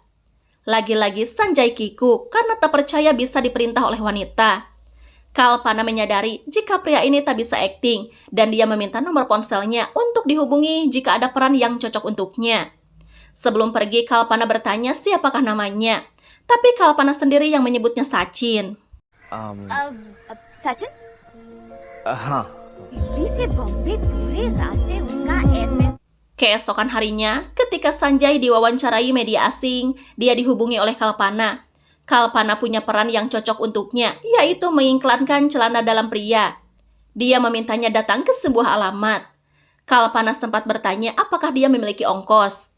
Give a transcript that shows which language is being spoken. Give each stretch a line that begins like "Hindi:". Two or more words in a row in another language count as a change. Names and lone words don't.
Indonesian: Lagi-lagi Sanjay kikuk karena tak percaya bisa diperintah oleh wanita. Kalpana menyadari jika pria ini tak bisa akting dan dia meminta nomor ponselnya untuk dihubungi jika ada peran yang cocok untuknya. Sebelum pergi, Kalpana bertanya siapakah namanya. Tapi Kalpana sendiri yang menyebutnya Sachin.
Hindi: सचिन हाँ दिल्ली से बॉम्बे पूरे रास्ते उसका ऐसे
Indonesian: Keesokan harinya, ketika Sanjay diwawancarai media asing, dia dihubungi oleh Kalpana. Kalpana punya peran yang cocok untuknya, yaitu mengiklankan celana dalam pria. Dia memintanya datang ke sebuah alamat. Kalpana sempat bertanya apakah dia memiliki ongkos.